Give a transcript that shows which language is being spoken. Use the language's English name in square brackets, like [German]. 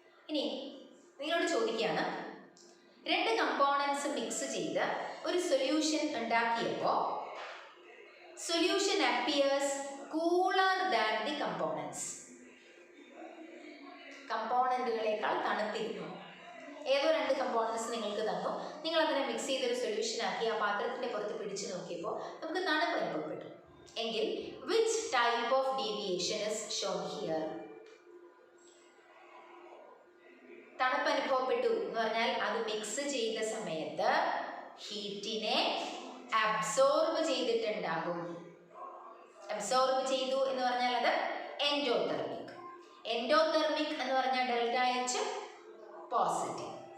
[Malayalam] ഇനി നിങ്ങളോട് ചോദിക്കുകയാണ്, രണ്ട് കമ്പോണൻസ് മിക്സ് ചെയ്ത് ഒരു solution ഉണ്ടാക്കിയപ്പോൾ [English] Solution appears cooler than the components. [Malayalam] കമ്പോണൻറ്റുകളേക്കാൾ തണുത്തിരുന്നു. ഏതോ രണ്ട് കമ്പോണൻസ് നിങ്ങൾക്ക് തന്നു, നിങ്ങൾ അതിനെ മിക്സ് ചെയ്തൊരു സൊല്യൂഷൻ ആക്കി ആ പാത്രത്തിൻ്റെ പുറത്ത് പിടിച്ചു നോക്കിയപ്പോൾ നമുക്ക് തണുപ്പ് അനുഭവപ്പെട്ടു. എങ്കിൽ [English] which type of deviation is shown here? [Malayalam] തണുപ്പ് അനുഭവപ്പെട്ടു എന്ന് പറഞ്ഞാൽ അത് മിക്സ് ചെയ്ത സമയത്ത് ഹീറ്റിനെ അബ്സോർബ് ചെയ്തിട്ടുണ്ടാകും. അബ്സോർബ് ചെയ്തു എന്ന് പറഞ്ഞാൽ അത് എൻഡോതെർമിക്. എൻഡോതെർമിക് എന്ന് പറഞ്ഞാൽ ΔH പോസിറ്റീവ്.